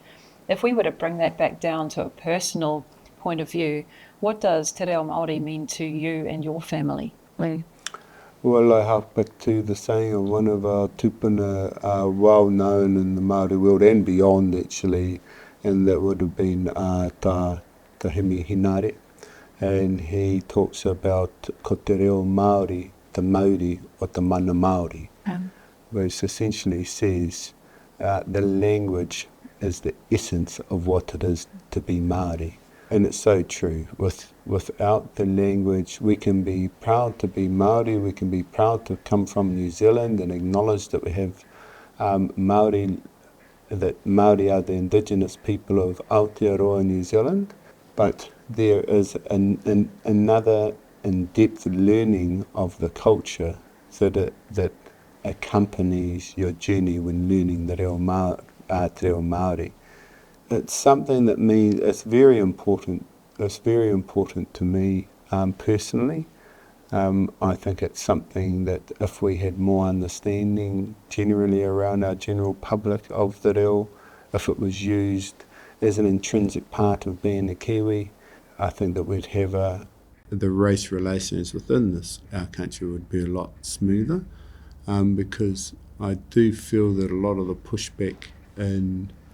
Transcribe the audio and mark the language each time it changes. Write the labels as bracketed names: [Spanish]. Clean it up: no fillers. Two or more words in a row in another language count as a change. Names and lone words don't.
[English] If we were to bring that back down to a personal point of view, what does [Māori] Te Reo Māori [English] mean to you and your family? Well, I hark back to the saying of one of our tupuna, well known in the Māori world and beyond actually, and that would have been Tahimi Hinare. And he talks about [Māori] ko te reo Māori, te Māori o te mana Māori, [English] which essentially says the language is the essence of what it is to be Māori. And it's so true. Without the language, we can be proud to be Māori, we can be proud to come from New Zealand and acknowledge that we have Māori, that Māori are the indigenous people of Aotearoa, New Zealand, but there is another in-depth learning of the culture that accompanies your journey when learning the [Māori] te reo Māori. [English] It's something that means it's very important. It's very important to me personally. I think it's something that if we had more understanding generally around our general public of the reo, if it was used as an intrinsic part of being a Kiwi, I think that we'd have the race relations within our country would be a lot smoother, because I do feel that a lot of the pushback in